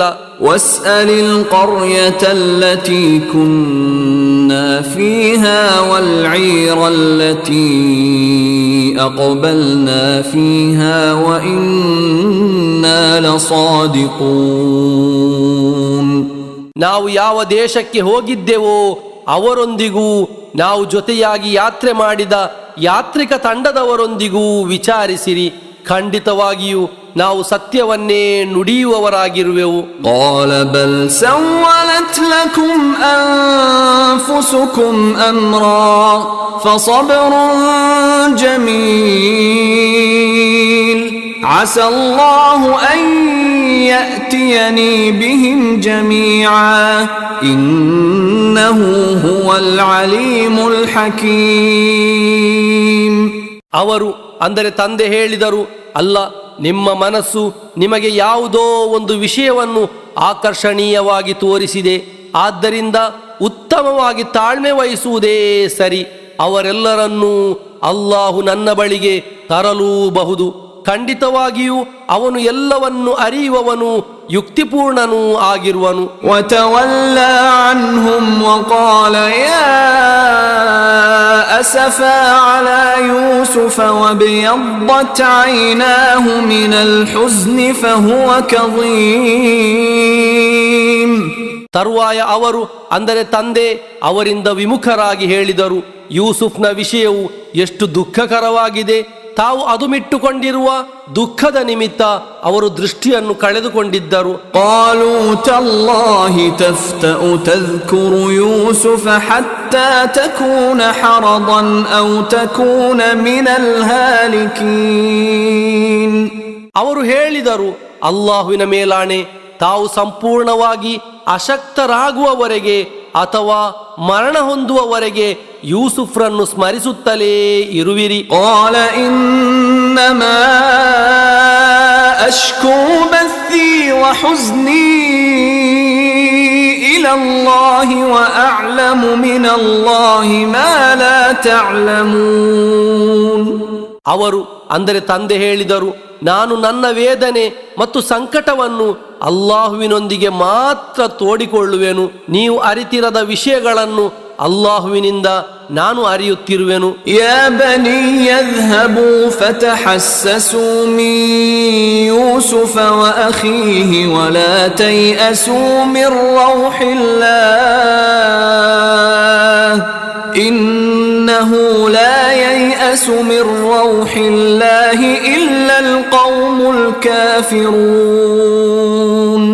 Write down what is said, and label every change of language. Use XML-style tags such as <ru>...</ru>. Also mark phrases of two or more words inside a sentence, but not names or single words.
<ar>واسأل القرية التي كنا فيها والعير التي أقبلنا فيها وإنا لصادقون.</ar> <kn>ನಾವು ಯಾವ ದೇಶಕ್ಕೆ ಹೋಗಿದ್ದೆವೋ ಅವರೊಂದಿಗೂ ನಾವು ಜೊತೆಯಾಗಿ ಯಾತ್ರೆ ಮಾಡಿದ ಯಾತ್ರಿಕ ತಂಡದವರೊಂದಿಗೂ ವಿಚಾರಿಸಿರಿ. ಖಂಡಿತವಾಗಿಯೂ ನಾವು ಸತ್ಯವನ್ನೇ ನುಡಿಯುವವರಾಗಿರುವೆವು.</kn> <ar>قال بل سولت لكم أنفسكم أمرا فصبر جميل عسى الله أن يأتيني بهم جميعا إنه هو العليم الحكيم.</ar> <kn>ಅವರು ಅಂದರೆ ತಂದೆ ಹೇಳಿದರು, ಅಲ್ಲ, ನಿಮ್ಮ ಮನಸ್ಸು ನಿಮಗೆ ಯಾವುದೋ ಒಂದು ವಿಷಯವನ್ನು ಆಕರ್ಷಣೀಯವಾಗಿ ತೋರಿಸಿದೆ. ಆದ್ದರಿಂದ ಉತ್ತಮವಾಗಿ ತಾಳ್ಮೆ ವಹಿಸುವುದೇ ಸರಿ. ಅವರೆಲ್ಲರನ್ನೂ ಅಲ್ಲಾಹು ನನ್ನ ಬಳಿಗೆ ತರಲೂಬಹುದು. ಖಂಡಿತವಾಗಿಯೂ ಅವನು ಎಲ್ಲವನ್ನು ಅರಿಯುವವನು ಯುಕ್ತಿಪೂರ್ಣನೂ ಆಗಿರುವನು.</kn> <ar>وتولى عنهم وقال يا أسفا على يوسف وابيضت عيناه من الحزن فهو كظيم.</ar> <kn>ತರುವಾಯ ಅವರು ಅಂದರೆ ತಂದೆ ಅವರಿಂದ ವಿಮುಖರಾಗಿ ಹೇಳಿದರು, ಯೂಸುಫ್ನ ವಿಷಯವು ಎಷ್ಟು ದುಃಖಕರವಾಗಿದೆ. ತಾವು ಅದುಮಿಟ್ಟುಕೊಂಡಿರುವ ದುಃಖದ ನಿಮಿತ್ತ ಅವರು ದೃಷ್ಟಿಯನ್ನು ಕಳೆದುಕೊಂಡಿದ್ದರು.</kn> <ar>قالوا تالله تفتأ تذكر يوسف حتى تكون حرضا أو تكون من الهالكين.</ar> <kn>ಅವರು ಹೇಳಿದರು, ಅಲ್ಲಾಹುವಿನ ಮೇಲಾಣೆ, ತಾವು ಸಂಪೂರ್ಣವಾಗಿ ಅಶಕ್ತರಾಗುವವರೆಗೆ ಅಥವಾ ಮರಣ ಹೊಂದುವವರೆಗೆ ಯೂಸುಫ್ರನ್ನು ಸ್ಮರಿಸುತ್ತಲೇ ಇರುವಿರಿ.</kn> <ar>قال إنما أشكو بثي وحزني إلى الله وأعلم من الله ما لا تعلمون.</ar> <kn>ಅವರು ಅಂದರೆ ತಂದೆ ಹೇಳಿದರು, ನಾನು ನನ್ನ ವೇದನೆ ಮತ್ತು ಸಂಕಟವನ್ನು ಅಲ್ಲಾಹುವಿನೊಂದಿಗೆ ಮಾತ್ರ ತೋಡಿಕೊಳ್ಳುವೆನು. ನೀವು ಅರಿತಿರದ ವಿಷಯಗಳನ್ನು ಅಲ್ಲಾಹುವಿನಿಂದ ನಾನು ಅರಿಯುತ್ತಿರುವೆನು.</kn> <ar>يا بني اذهبوا فتحسسوا من يوسف وأخيه ولا تيأسوا من روح الله إنه لا ييأس من روح الله إلا القوم الكافرون.</ar>